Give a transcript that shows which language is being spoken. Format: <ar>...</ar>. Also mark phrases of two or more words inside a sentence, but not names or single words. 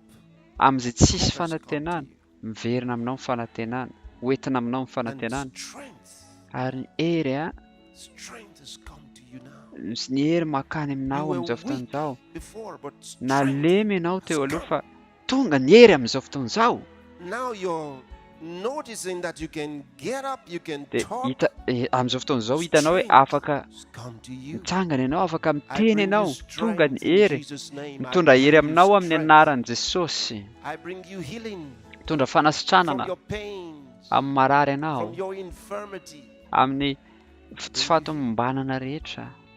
<mg>Amin'izay tsisy fanantenana, miverina aminao ny fanantenana, hoentina aminao ny fanantenana. Ary ny hery ny hery makany aminao amin'izao fotoana izao. Nalemy ianao teo aloha fa tonga ny hery amin'izao fotoana izao.</mg> <en>noticing that you can get up, you can talk.</en> <mg>Am'izao fotoan'izao hitanao hoe afaka mitsangana ianao, afaka miteny ianao, tonga ny hery, mitondra hery aminao amin'ny anaran'i Jesosy. Mitondra fanasitranana amin'ny marary ianao, amin'ny tsy fahatomombanana rehetra.</mg>